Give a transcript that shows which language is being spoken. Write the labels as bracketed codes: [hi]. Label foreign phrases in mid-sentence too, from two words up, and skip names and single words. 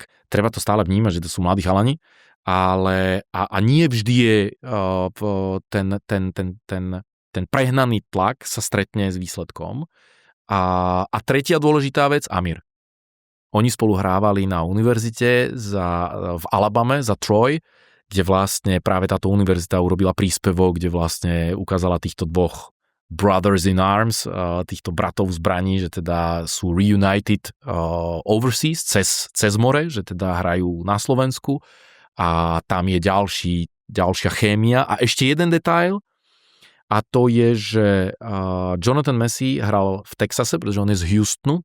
[sk] Treba to stále vnímať, že to sú mladí chalani, ale a nie vždy je ten prehnaný tlak sa stretne s výsledkom. A tretia dôležitá vec, Amir. Oni spolu hrávali na univerzite v Alabame za Troy, kde vlastne práve táto univerzita urobila príspevok, kde vlastne ukázala týchto dvoch [en] brothers in arms, [sk] týchto bratov v zbraní, že teda sú [en] reunited overseas, [sk] cez more, že teda hrajú na Slovensku a tam je ďalšia chémia. A ešte jeden detail, a to je, že Jonathan Messi hral v Texase, pretože on je z Houstonu.